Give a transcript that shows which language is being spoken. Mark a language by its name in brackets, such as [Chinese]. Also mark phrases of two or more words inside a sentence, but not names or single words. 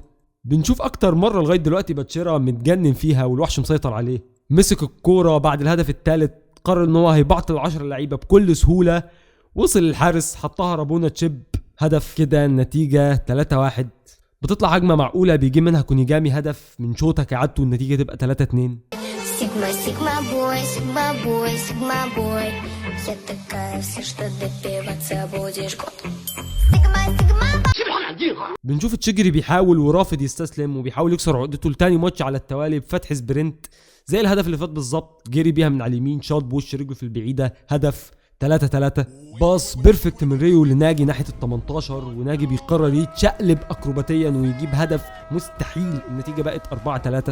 [Arabic] بنشوف اكتر مره لغايه دلوقتي باتشيرا متجنن فيها والوحش مسيطر عليه. مسك الكوره بعد الهدف الثالث قرر ان هو هيبعطل 10 لعيبه بكل سهوله، وصل للحارس حطها رابونا تشيب هدف، كده النتيجة 3-1. بتطلع هجمة معقولة بيجي منها كونيجامي هدف من شوطة كعادته والنتيجة تبقى 3-2. [English] Sigma, Sigma boy, Sigma boy, Sigma boy. [Russian] Я такая вся, что допиваться будешь год. [English] Sigma, Sigma. [Arabic] بنشوف تشيجري بيحاول ورافض يستسلم وبيحاول يكسر عقدته لتاني ماتش على التوالي بفتح سبرنت زي الهدف اللي فات بالظبط، جري بيها من على اليمين شاط بوش رجله في البعيدة هدف 3-3. باص بيرفكت من ريو لناجي ناحية ال18 وناجي بيقرر يتشقلب اكروباتيا ويجيب هدف مستحيل، النتيجة بقت 4-3.